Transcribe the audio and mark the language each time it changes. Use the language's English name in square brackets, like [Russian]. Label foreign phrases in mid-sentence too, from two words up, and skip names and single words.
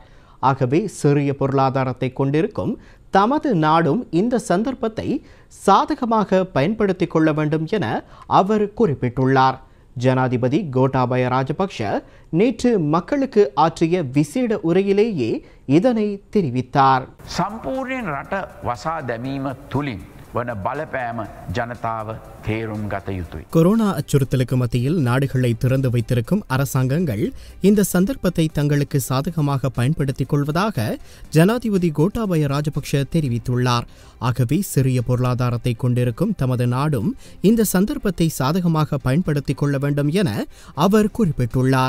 [Tamil] ஆகவே சிறிய பொருளாதாரத்தை கொண்டிருக்கும் தமது நாடும் இந்த சந்தர்ப்பத்தை சாதகமாக பயன்படுத்திக் கொள்ள வேண்டும் என அவர் குறிப்பிட்டுள்ளார். ஜனாதிபதி கோட்டாபய ராஜபக்ஷ நேற்று மக்களுக்கு ஆற்றிய விசேட உரையிலேயே இதனை தெரிவித்தார். [Sinhala] சம்பூர்ණ රට වසා දැමීම තුලින් වන බලපෑම ජනතාව තේරුම් ගත යුතුයි. [Tamil] கொரோனா அச்சுறுத்தலுக்கு மத்தியில் நாடுகளை திறந்து வைத்திருக்கும் அரசாங்கங்கள் இந்த சந்தர்ப்பத்தை தங்களுக்கு சாதகமாக பயன்படுத்திக் கொள்வதாக ஜனாதிபதி கோட்டாபய ராஜபக்ஷ தெரிவித்துள்ளார். ஆகவே சிறிய பொருளாதாரத்தை கொண்டிருக்கும் தமது நாடும் இந்த சந்தர்ப்பத்தை சாதகமாக பயன்படுத்திக் கொள்ள வேண்டும் என அவர் குறிப்பிட்டுள்ளார்.